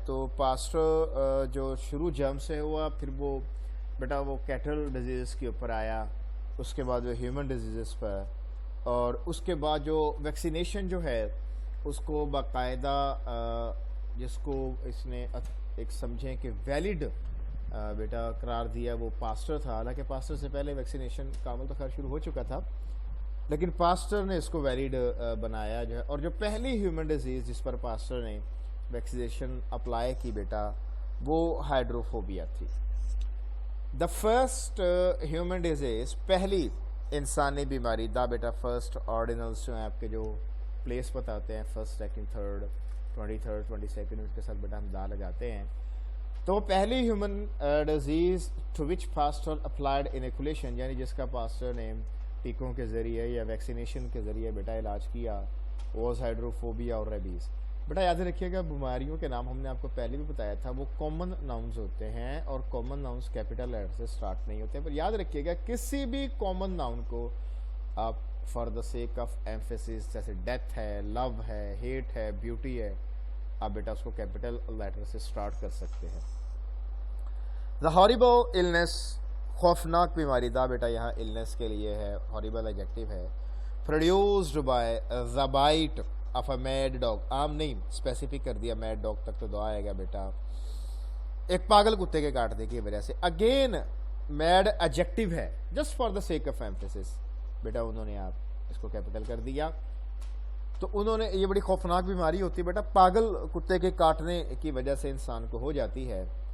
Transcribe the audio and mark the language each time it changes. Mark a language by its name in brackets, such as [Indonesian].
[Urdu] تو پاسٹر جو شروع جرم سے ہوا، پھر وہ بیٹا وہ کیٹل ڈیزیز کے اوپر آیا، اس کے بعد وہ ہیومن ڈیزیزز پر، اور اس کے بعد جو ویکسینیشن جو ہے اس کو باقاعدہ جس کو اس نے ایک سمجھیں کہ ویلڈ بیٹا قرار دیا، وہ پاسٹر تھا. حالانکہ پاسٹر سے پہلے ویکسینیشن کا عمل تو خیر شروع ہو چکا تھا، لیکن پاسٹر نے اس کو ویلڈ بنایا جو ہے. اور جو پہلی ہیومن ڈیزیز جس پر پاسٹر نے ویکسینیشن اپلائی کی بیٹا، وہ ہائیڈروفوبیا تھی. [English] the first human disease, [Urdu] پہلی انسانی بیماری. دا بیٹا فرسٹ آرڈینلس جو ہیں آپ کے جو پلیس بتاتے ہیں، فرسٹ سیکنڈ تھرڈ 23 22 اس کے ساتھ بیٹا ہم دا لگاتے ہیں. تو پہلی human disease [English] to which Pasteur applied inoculation, [Urdu] یعنی جس کا پاسٹر نے ٹیکوں کے ذریعے یا ویکسینیشن کے ذریعے بیٹا علاج کیا، [English] was hydrophobia [Urdu] اور ریبیز. بیٹا یاد رکھیے گا، بیماریوں کے نام ہم نے آپ کو پہلے بھی بتایا تھا، وہ کامن ناؤنز ہوتے ہیں، اور کامن ناؤنز کیپٹل لیٹر سے سٹارٹ نہیں ہوتے. پر یاد رکھیے گا کسی بھی کامن ناؤن کو آپ [English] for the sake of emphasis, [Urdu] جیسے ڈیتھ ہے، لو ہے، ہیٹ ہے، بیوٹی ہے، آپ بیٹا اس کو کیپٹل لیٹر سے سٹارٹ کر سکتے ہیں. [English] the horrible illness, [Urdu] خوفناک بیماری. دا بیٹا یہاں النس کے لیے ہے، ہاریبل ایڈجیکٹو ہے. [English] Produced by the bite of a mad dog. [Urdu] عام نہیں، اسپیسیفک کر دیا، میڈ ڈاگ تک تو دعا آئے گا بیٹا، ایک پاگل کتے کے کاٹنے کی وجہ سے. [English] Again mad adjective ہے، just for the sake of emphasis. [Urdu] بیٹا انہوں نے آپ اس کو کیپٹل کر دیا. تو انہوں نے، یہ بڑی خوفناک بیماری ہوتی ہے بیٹا، پاگل کتے کے کاٹنے کی وجہ سے انسان کو ہو جاتی ہے.